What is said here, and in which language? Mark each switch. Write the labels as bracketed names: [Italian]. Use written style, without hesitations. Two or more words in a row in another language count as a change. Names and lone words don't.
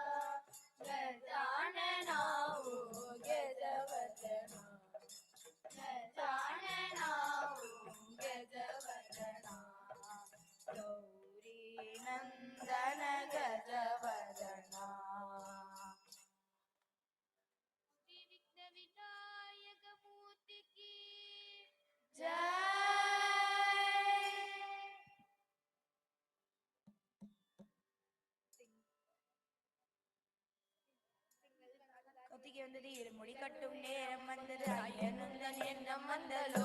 [Hindi] गजानना ओ गजवदना गजानना ओ गजवदना गौरी नन्दन गजवदना श्री विघ्न विनायक मूर्ति की जय [Tamil] ஒத்திகை வந்தது இருமுடி கட்டும் நேரம் வந்தது ஐயனுந்தன் எண்ணம் வந்தலோ